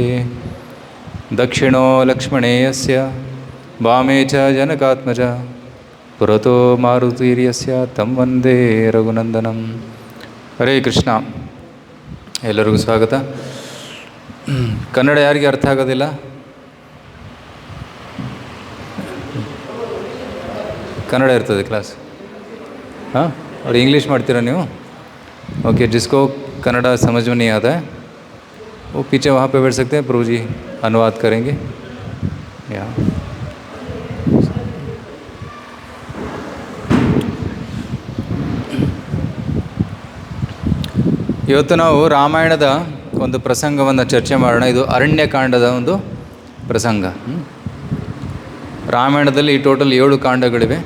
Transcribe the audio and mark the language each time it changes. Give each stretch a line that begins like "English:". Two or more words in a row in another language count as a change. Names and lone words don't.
Sanskrit: ದಕ್ಷಿಣೋ ಲಕ್ಷ್ಮಣೇಯಸ್ಯ ವಾಮೇ ಚ ಜನಕಾತ್ಮಜ ಪುರತೋ ಮಾರುತಿರ್ಯಸ್ಯ ತಂ ವಂದೇ ರಘುನಂದನಂ.
Kannada: ಹರೇ ಕೃಷ್ಣ. ಎಲ್ಲರಿಗೂ ಸ್ವಾಗತ. ಕನ್ನಡ ಯಾರಿಗೆ ಅರ್ಥ ಆಗೋದಿಲ್ಲ? ಕನ್ನಡ ಇರ್ತದೆ ಕ್ಲಾಸ್.
Hindi: हाँ, और इंग्लिश
Kannada: ಮಾಡ್ತೀರಾ ನೀವು?
Hindi: ओके, जिसको कन्नड़ा समझ में नहीं आता है वो पीछे वहाँ पे बैठ सकते हैं, प्रभु जी अनुवाद करेंगे.
Kannada: या ಇವತ್ತು ನಾವು ರಾಮಾಯಣದ ಒಂದು ಪ್ರಸಂಗವನ್ನು ಚರ್ಚೆ ಮಾಡೋಣ. ಇದು ಅರಣ್ಯಕಾಂಡದ ಒಂದು ಪ್ರಸಂಗ. ರಾಮಾಯಣದಲ್ಲಿ ಟೋಟಲ್ 7 ಕಾಂಡಗಳಿವೆ.